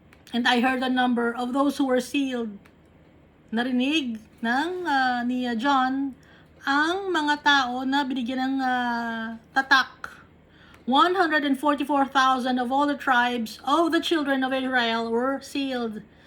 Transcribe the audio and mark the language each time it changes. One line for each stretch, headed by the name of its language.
English: And I heard a number of those who were sealed.
Filipino: Narinig ni John ang mga tao na binigyan ng tatak.
English: 144,000 of all the tribes of the children of Israel were sealed.